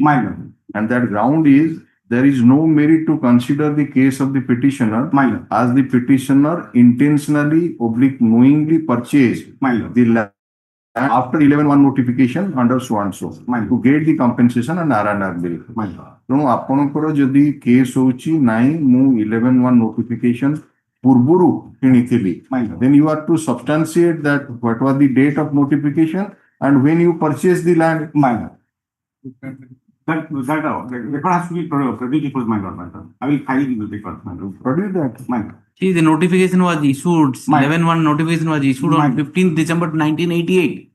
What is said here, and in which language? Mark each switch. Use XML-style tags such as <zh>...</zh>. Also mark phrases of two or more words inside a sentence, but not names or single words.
<en>And that ground is there is no merit to consider the case of the petitioner as the petitioner intentionally knowingly purchased the land after 11-1 notification under so and so to get the compensation and R&R bill.</en> <or>ତେଣୁ ଆପଣଙ୍କର ଯଦି କେସ୍ ହଉଛି ନାଇଁ ମୁଁ 11-1 notification ପୂର୍ବରୁ କିଣିଥିଲି,</or> <en>then you are to substantiate that what was the date of notification and when you purchased the land. That record has to be produced, my lord. I will file the record. Produce that. See, the notification was issued, 11-1 notification was issued on 15th December 1988.</en>